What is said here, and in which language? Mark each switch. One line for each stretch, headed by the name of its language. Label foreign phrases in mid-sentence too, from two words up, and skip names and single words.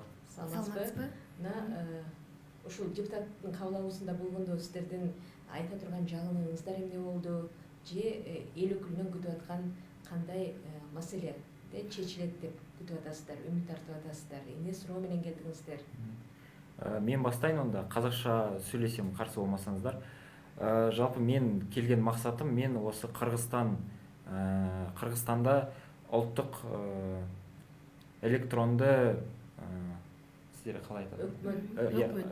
Kyrgyz: Саламатсызбы? Ушул депутаттын кабыл алуусунда болгондо сиздердин айта турган жагымыңыздар эмне болду? Же эл өкүлүнөн күтүп аткан кандай маселе чечилет деп күтүп атасыздар, үмүт артып атасыздар? Эмне суроо менен келдиңиздер?
Kazakh: Мен бастайын онда, қазақша сөйлесем қарсы болмасаңыздар. Жалпы мен келген мақсатым, мен осы Қырғызстанда ұлттық электронды сіздер қалай айтады?